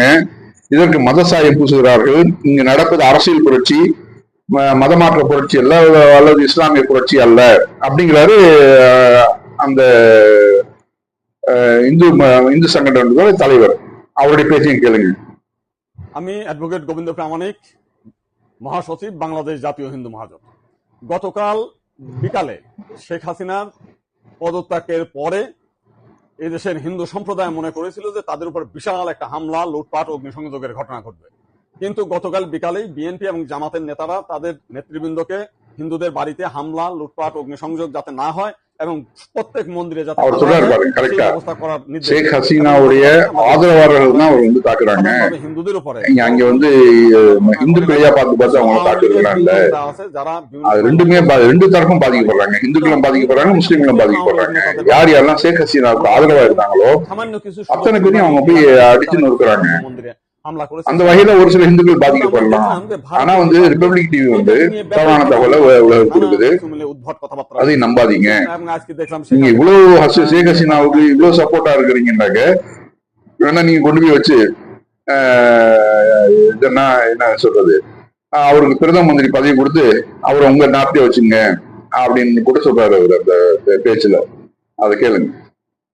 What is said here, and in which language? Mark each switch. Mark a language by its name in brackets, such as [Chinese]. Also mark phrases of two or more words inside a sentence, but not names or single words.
[Tamil] இதற்கு மதசாயம் பூசுகிறார்கள். இங்கு நடப்பது அரசியல் புரட்சி, மதமாற்ற புரட்சி அல்ல, அல்லது இஸ்லாமிய புரட்சி அல்ல அப்படிங்கிறாரு அந்த இந்து সংগঠনের தலைவர். அவருடைய பேச்சையும் கேளுங்க. [Bangla] আমি অ্যাডভোকেট গোবিন্দ প্রামাণিক, মহাসচিব বাংলাদেশ জাতীয় হিন্দু মহাজোট। গতকাল বিকালে শেখ হাসিনার পদত্যাগের পরে এদেশের হিন্দু সম্প্রদায় মনে করেছিল যে তাদের উপর বিশাল একটা হামলা, লুটপাট, অগ্নিসংযোগের ঘটনা ঘটবে। কিন্তু গতকাল বিকালেই বিএনপি এবং জামাতের নেতারা তাদের নেতৃবৃন্দকে হিন্দুদের বাড়িতে হামলা, লুটপাট, অগ্নিসংযোগ যাতে না হয় এবং প্রত্যেক মন্দিরে যাতে ব্যবস্থা করার নির্দেশ। [Tamil] ஷேக் ஹசீனாவுடைய ஆதரவாளர்கள் தான் அவர் வந்து தாக்குறாங்க. [Bangla] হিন্দুদের উপরে [Tamil] அங்க வந்து இந்துக்களையா பார்த்து அவங்க தாக்குறாங்க. அது ரெண்டு தரப்பும் பாதிக்கப்படுறாங்க. இந்துக்களும் பாதிக்கப்படுறாங்க, முஸ்லீம்களும் பாதிக்கப்படுறாங்க. யார் யாரெல்லாம் ஷேக் ஹசீனாவுக்கு ஆதரவா இருந்தாங்களோ அத்தனை பேரையும் அவங்க போய் அடிச்சு நொறுக்குறாங்க. [Bangla] হামলা করেছে। [Tamil] அந்த வகையில ஒரு சில இந்துக்கள் [Bangla] আমরা [Tamil] பாதிக்கப்படலாம். [Bangla] দেখলাম যে [Tamil] ஆனா [Bangla] ভারতীয় [Tamil] வந்து [Bangla] বিমান [Tamil] ரிபப்ளிக் டிவி வந்து [Bangla] এটা নিয়ে [Tamil] தவறான [Bangla] ব্যাপক [Tamil] தகவலை [Bangla] সমালোচনা, [Tamil] உலகம் [Bangla] নানা [Tamil] கொடுக்குது. [Bangla] কিছু মিলে উদ্ভট কথাবার্তা [Tamil] அதையும் நம்பாதீங்க. [Bangla] এবং আজকে দেখলাম [Tamil] நீங்க [Bangla] শেখ [Tamil] இவ்வளவு [Bangla] হাসিনা [Tamil] ஷேக் [Bangla] নেপালে [Tamil] ஹசீனாவுக்கு [Bangla] গাড়ি [Tamil] இவ்வளவு சப்போர்ட்டா இருக்கிறீங்கன்னாக்க வேணா நீங்க கொண்டு போய் வச்சு இதென்னா என்ன சொல்றது, அவருக்கு பிரதம மந்திரி பதவி கொடுத்து அவரை உங்க நாட்டிலே வச்சுங்க அப்படின்னு கூட சொல்றாரு அவர் அந்த பேச்சுல.